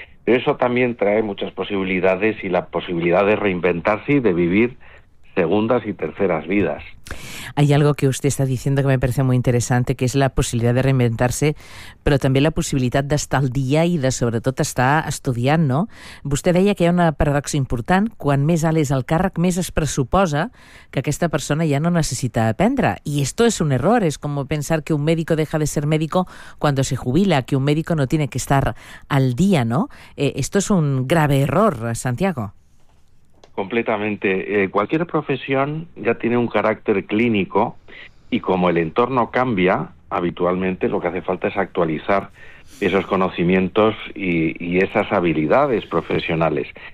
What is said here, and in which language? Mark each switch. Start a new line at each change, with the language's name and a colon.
Spanish: Pero eso también trae muchas posibilidades y la posibilidad de reinventarse y de vivir segundas y terceras vidas. Hay algo que usted está diciendo que me parece muy interesante, que es la posibilidad de reinventarse, pero también la posibilidad de estar al día y de,
Catalan: sobretot, estar estudiant,
Spanish: ¿no?
Catalan: Vostè deia que hi ha una paradoxa important: quan més alt és el càrrec, més es pressuposa que aquesta persona ja no necessita aprendre.
Spanish: I esto es un error, es como pensar que un médico deja de ser médico cuando se jubila, que un médico no tiene que estar al día, ¿no? Esto es un grave error, Santiago. Completamente. Cualquier profesión ya tiene un carácter clínico y como el entorno cambia, habitualmente lo que hace falta es actualizar esos conocimientos y esas habilidades profesionales.